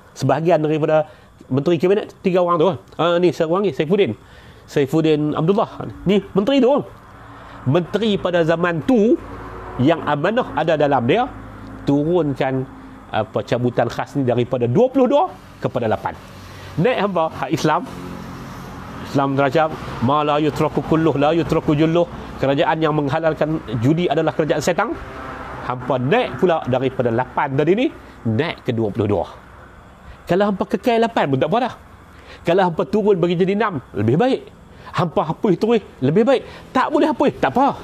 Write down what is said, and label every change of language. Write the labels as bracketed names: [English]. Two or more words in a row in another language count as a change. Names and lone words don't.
[Malay] Sebahagian daripada menteri kabinet 3 orang tu. Ni seorang ni Saifuddin Abdullah, ni menteri tu. Menteri pada zaman tu yang amanah ada dalam dia, turunkan cabutan khas ni daripada 22 kepada 8. Naik hampa hak Islam terancam, [Arabic] ما لا يترك كله لا يترك جله. [Malay] Kerajaan yang menghalalkan judi adalah kerajaan setan. Hampa naik pula daripada 8 tadi ni, naik ke 22. Kalau hampa kekal 8 pun tak apa dah. Kalau hampa turun bagi jadi 6, lebih baik. Hampa hapus terus, lebih baik. Tak boleh hapus, tak apa.